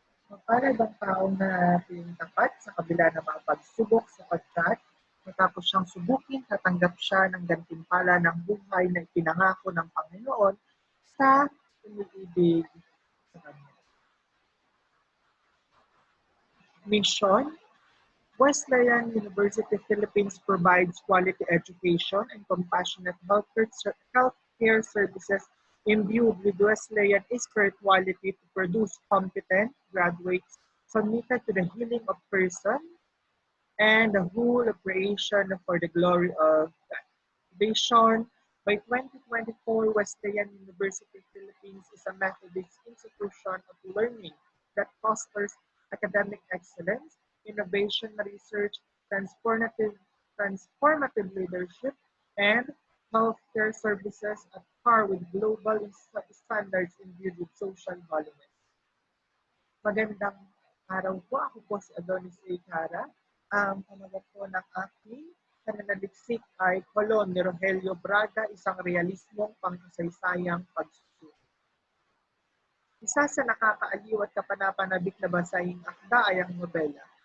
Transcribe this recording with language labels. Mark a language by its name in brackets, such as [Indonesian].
[Filipino] Mapalad ang taong natin tapat sa kabila ng mga pagsubok sapagkat matapos siyang subukin, tatanggap siya ng gantimpala ng buhay na ipinangako ng Panginoon sa umiibig sa Kanya. [English] Mission: Wesleyan University Philippines provides quality education and compassionate healthcare services imbued with Wesleyan spirituality to produce competent graduates submitted to the healing of person and the whole of creation for the glory of God. Vision: by 2024, Wesleyan University Philippines is a Methodist institution of learning that fosters academic excellence, innovation research, transformative leadership, and healthcare services at par with global standards imbued with social values. [Filipino] Magandang araw po. Ako po si Adonis A. Cara. Ang pamagat po ng aking pananaliksik ay Kolon ni Rogelio Braga, isang realismong pangkasaysayang pagsusulit. Isa sa nakakaaliw at kapanapanabik na basahing akda ay ang nobela.